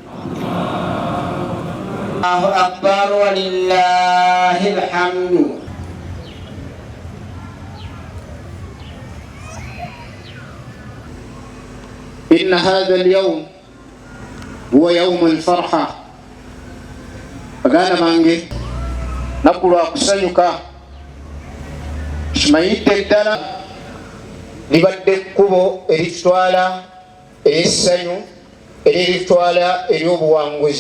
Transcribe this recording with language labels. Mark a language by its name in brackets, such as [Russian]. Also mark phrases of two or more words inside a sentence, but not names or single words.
[Arabic] الله أكبر ولله الحمد. إن هذا اليوم هو يوم الفرحة. [Ganda] Baganda bange nakulwa kusanyuka kimayidde ddala libadde ekkubo eritutwala ery'essanyu eritutwala ery'obuwanguzi.